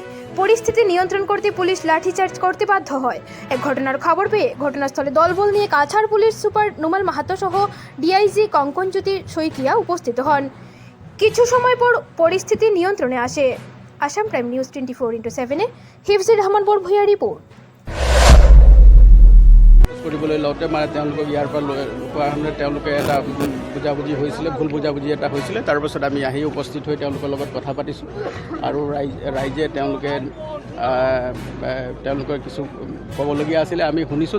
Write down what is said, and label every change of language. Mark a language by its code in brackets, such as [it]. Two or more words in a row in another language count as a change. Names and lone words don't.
[bn] পরিস্থিতি নিয়ন্ত্রণ করতে পুলিশ লাঠিচার্জ করতে বাধ্য হয়। এক ঘটনার খবর পেয়ে ঘটনাস্থলে দলবল নিয়ে কাছাড় পুলিশ সুপার নুমাল মাহাতো সহ ডিআইজি কঙ্কনজ্যোতি শইকিয়া উপস্থিত হন। কিছু সময় পর পরিস্থিতি নিয়ন্ত্রণে আসে। আসাম প্রাইম নিউজ 24/7 হিফজুর রহমান বরভূঞা রিপোর্ট। [as] কৰিবলৈ লওঁতে মানে তেওঁলোকক ইয়াৰ পৰা লোৱাৰ সময়ত তেওঁলোকে এটা বুজাবুজি হৈছিলে, ভুল বুজাবুজি এটা হৈছিলে। তাৰপাছত আমি আহি উপস্থিত হৈ তেওঁলোকৰ লগত কথা পাতিছোঁ আৰু ৰাইজে তেওঁলোকৰ কিছু ক'বলগীয়া আছিলে আমি শুনিছোঁ।